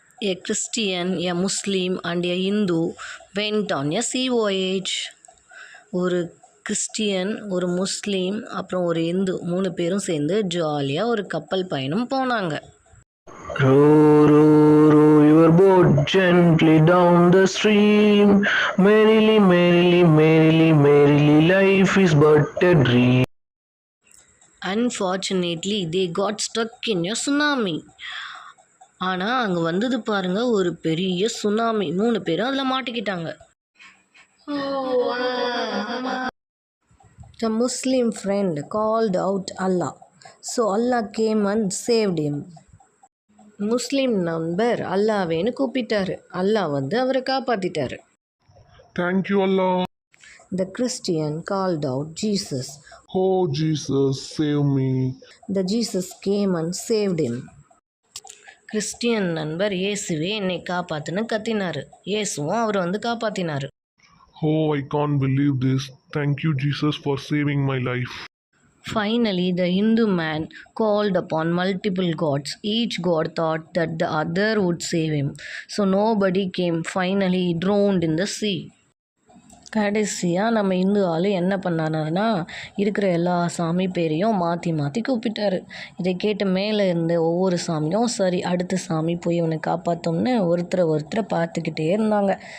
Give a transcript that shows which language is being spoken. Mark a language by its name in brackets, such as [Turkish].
[English] A Christian, a Muslim and a Hindu went on a sea voyage. [Tamil] ஒரு Christian, ஒரு முஸ்லீம், அப்புறம் ஒரு இந்து 3 பேரும் சேர்ந்து ஜாலியாக ஒரு கப்பல் பயணம் போனாங்க. [English] Row, row, row your boat gently down the stream. Merrily, merrily, merrily, merrily, life is but a dream. Unfortunately, they got stuck in a tsunami. [Tamil] ஆனால் அங்கே வந்தது பாருங்க ஒரு பெரிய சுனாமி. 3 பேரும் அதில் மாட்டிக்கிட்டாங்க. [English] The Muslim friend called out Allah. So Allah came and saved him. [Tamil] முஸ்லீம் நண்பர் அல்லாவேன்னு கூப்பிட்டாரு. அல்லாஹ் வந்து அவரை காப்பாற்றிட்டாரு. [English] Thank you, Allah. The Christian called out Jesus. Oh, Jesus, save me. The Jesus came and saved him. [Tamil] Christian நண்பர் இயேசுவே என்னை காப்பாத்துன்னு கத்தினாரு. இயேசுவும் அவர் வந்து காப்பாத்தினாரு. [English] Oh, I can't believe this. Thank you, Jesus, for saving my life. Finally, the Hindu man called upon multiple gods. Each god thought that the other would save him. So nobody came. Finally, he drowned in the sea. [Tamil] கடைசியாக நம்ம இந்து ஆள் என்ன பண்ணாருன்னா இருக்கிற எல்லா சாமி பேரையும் மாற்றி மாற்றி கூப்பிட்டாரு. இதை கேட்டு மேலே இருந்த ஒவ்வொரு சாமியும் சரி அடுத்த சாமி போய் இவனை காப்பாற்றோம்னு ஒருத்தரை பார்த்துக்கிட்டே இருந்தாங்க.